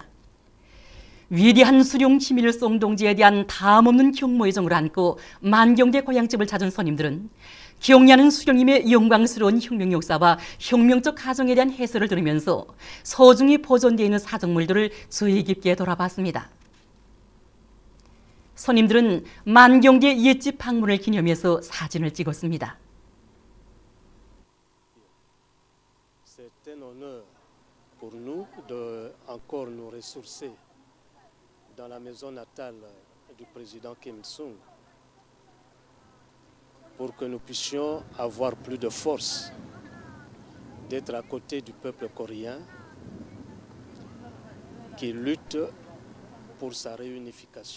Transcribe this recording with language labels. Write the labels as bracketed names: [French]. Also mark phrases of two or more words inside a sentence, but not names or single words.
[Korean] 위대한 수룡 김일성 동지에 대한 다음없는 경모의정을 안고 만경대 고향집을 찾은 손님들은 경리하는 수령님의 영광스러운 혁명 역사와 혁명적 가정에 대한 해설을 들으면서 소중히 보존되어 있는 사정물들을 주의 깊게 돌아봤습니다. 손님들은 만경대 옛집 방문을 기념해서 사진을 찍었습니다. [French] C'est un honneur pour nous de encore nous ressourcer dans la maison natale du président Kim Il-sung pour que nous puissions avoir plus de force d'être à côté du peuple coréen qui lutte pour sa réunification.